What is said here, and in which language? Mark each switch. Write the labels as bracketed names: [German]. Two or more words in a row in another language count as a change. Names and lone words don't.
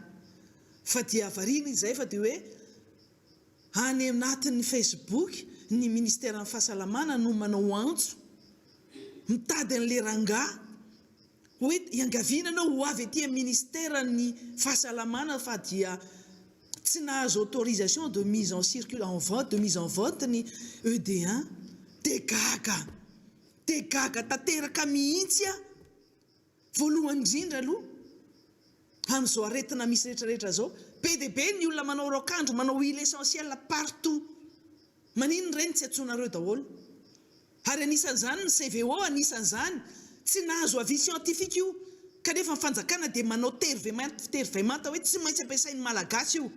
[Malagasy] Fa dia variana izay fa dia hoe any anatin'ny Facebook ny ministère ny fahasalamana no manao antso mitady an'ilay rangahy hoe iangaviana anao ho avy etỳ amin'ny ministère ny fahasalamana fa dia tsy nahazo [French] autorisation de mise en circuit en vote, de mise en vote [Malagasy] ny ED1 dia gaga tanteraka mihitsy a. Voalohany indrindra aloha amin'izao aretina misy rehetrarehetra zao, be dia be ny olona manao raokandro, manao [French] huile essentielle partout. [Malagasy] Manino ireny tsy antsoinareo daholo. Ary anisan'izany ny CVO, anisan'izany tsy nahazo [French] avis scientifique [Malagasy] io kanefa ny fanjakana dia manao tervemanta hoe tsy maintsy ampiasain'ny malagasy io.